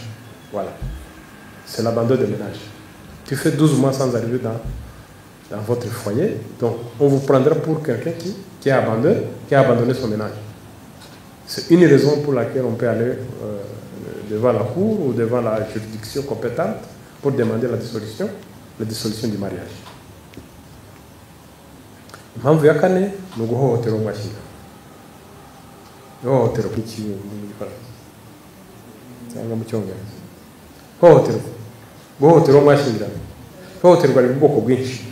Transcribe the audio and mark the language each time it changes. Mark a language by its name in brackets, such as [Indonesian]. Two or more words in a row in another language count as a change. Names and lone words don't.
[French] Voilà, c'est l'abandon de ménage. Tu fais 12 mois sans arriver dans votre foyer, donc on vous prendra pour quelqu'un qui a abandonné son ménage. C'est une raison pour laquelle on peut aller devant la cour ou devant la juridiction compétente pour demander la dissolution du mariage. [Kinyarwanda] Impamvu ya kane ni uguhohotera umwashyira. Ihohotera ku kintu mu Gifaransa cyangwa mu Cyongereza. Guhohotera umwashyira. Ihohoterwa riri mu bwoko bwinshi.